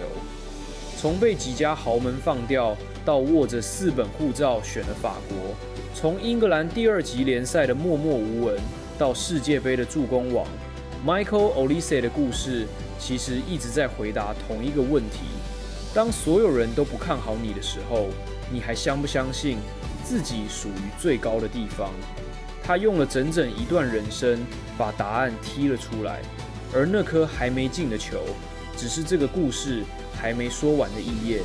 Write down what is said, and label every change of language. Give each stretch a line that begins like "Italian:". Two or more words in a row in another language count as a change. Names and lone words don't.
Chinese: 從被幾家豪門放掉，到握着4本護照選了法國；從英格蘭第2級聯賽的默默無聞，到世界盃的助攻王。Michael Olise 的故事其實一直在回答同一個問題：當所有人都不看好你的時候，你還相不相信自己屬於最高的地方？他用了整整一段人生把答案踢了出來，而那顆還沒進的球，只是這個故事還沒說完的一頁。